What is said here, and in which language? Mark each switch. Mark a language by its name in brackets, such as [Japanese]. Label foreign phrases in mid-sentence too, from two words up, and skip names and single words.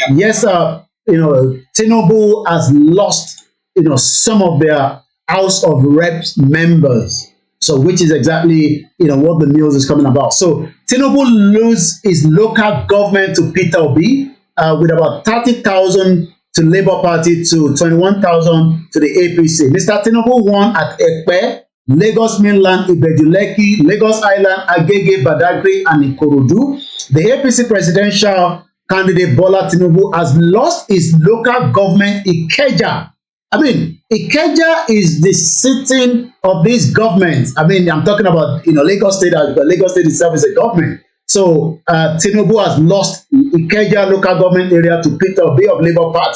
[English] Yes, Tinubu has lost some of their House of Reps members. So which is exactly what the news is coming about. So Tinubu lose his local government to Peter Obi with about 30,000 to Labour Party to 21,000 to the APC. Mr. Tinubu won at Ekpe, Lagos Mainland, Ibeju-Lekki, Lagos Island, Agege, Badagry, and Ikorodu. The APC presidential candidate Bola Tinubu has lost his local government Ikeja. I mean, Ikeja is the sitting of this government. I mean, I'm talking about Lagos State, but Lagos State itself is a government. So Tinubu has lost Ikeja local government area to Peter Obi of Labour Party.